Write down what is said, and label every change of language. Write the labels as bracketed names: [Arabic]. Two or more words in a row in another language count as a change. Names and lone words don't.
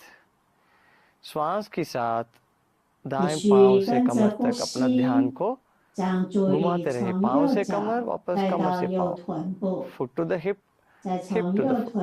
[Hindi] श्वास के साथ [Chinese] 必 [Hindi] दाएं [Chinese] 须 [Hindi] पांव से [Chinese] 跟着 [Hindi] कमर [Chinese] 呼 [Hindi] तक अपना ध्यान [Chinese] 吸， [Hindi] को [Chinese] 将注意力 [Hindi] घुमाते रहे. [Chinese] 从 [Hindi] पांव [Chinese] 右 [Hindi] से [Chinese] 脚 [Hindi] कमर, वापस [Chinese] 带 [Hindi] कमर [Chinese] 到 [Hindi] से [Chinese] 右 [Hindi] पांव. [Chinese] 臀部， [English] Foot to the hip, [Chinese] 再 [English] hip [Chinese] 从 [English] to the [Chinese] 右 [English] foot.